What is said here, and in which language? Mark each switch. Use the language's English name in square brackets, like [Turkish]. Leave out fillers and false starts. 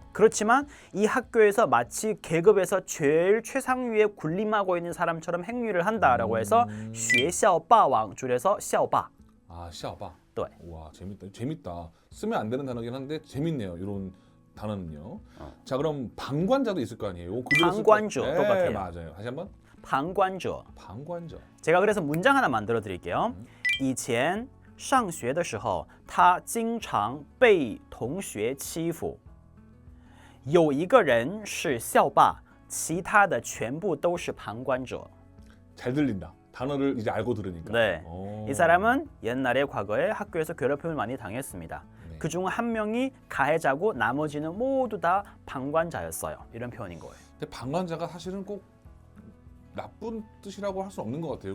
[Korean] 그렇지만 이 학교에서 마치 계급에서 제일 최상위에 군림하고 있는 사람처럼 행위를 한다라고 해서 学校霸王 줄여서 校霸. [Chinese] 校霸. [Korean] 네. 와, 재밌다. 쓰면 안 되는 단어긴 한데 재밌네요. 이런 단어는요. 자, 그럼 방관자도 있을 거 아니에요? 방관주 네, 똑같아요. 맞아요. 다시 한번. 방관주. 방관자. 제가 그래서 문장 하나 만들어 드릴게요. [Chinese] 以前上学的时候他经常被同学欺负有一个人是校霸其他的全部都是旁观者 [Korean] 잘 들린다. 단어를 이제 알고 들으니까. 네. 오. 이 사람은 옛날에 과거에 학교에서 괴롭힘을 많이 당했습니다. 네. 그중 한 명이 가해자고 나머지는 모두 다 방관자였어요. 이런 표현인 거예요. 근데 방관자가 사실은 꼭 나쁜 뜻이라고 할 수 없는 것 같아요.